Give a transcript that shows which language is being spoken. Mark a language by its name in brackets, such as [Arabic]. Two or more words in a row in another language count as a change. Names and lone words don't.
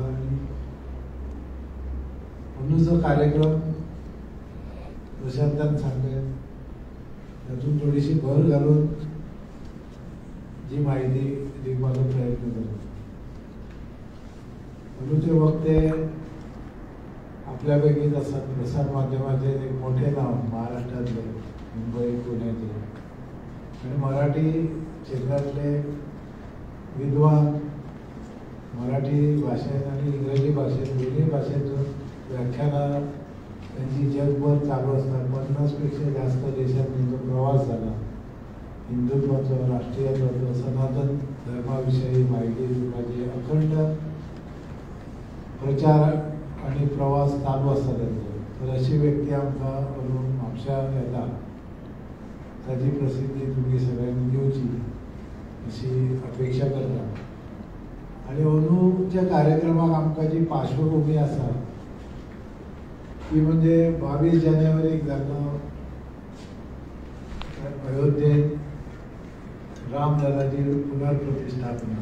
[Konkani] आणि अंदूचो कार्यक्रम प्रशांतान सांगले तातूंत थोडीशी भर घालून जी माहिती दिवपाचो प्रयत्न करता. अंदूचे वक्ते आपल्या पैकीच आसात. [Marathi] प्रसार माध्यमाचे एक मोठे नाव महाराष्ट्रातले, मुंबई, पुण्याचे आणि मराठी क्षेत्रातले विद्वान. मराठी भाषेत आणि इंग्रजी भाषेत दोन्ही भाषेतून व्याख्यानं त्यांची जगभर चालू असतात. 50 पेक्षा जास्त देशात त्यांचा प्रवास झाला. हिंदुत्वाचा, राष्ट्रीयत्वाचा, सनातन धर्माविषयी माहिती दिवपाची अखंड प्रचार आणि प्रवास चालू असता त्यांचा. [Konkani] तर अशी व्यक्ती आमकां म्हापशा येता ताची प्रसिद्धी तुम्ही सगळ्यांनी दिवची अशी अपेक्षा करता. आणि अंदूच्या कार्यक्रमाक आमकां जी पार्श्वभूमी आसा ती म्हणजे 22 जानेवारीक जाल्लो अयोध्येत रामललाची पुनर्प्रतिष्ठापना.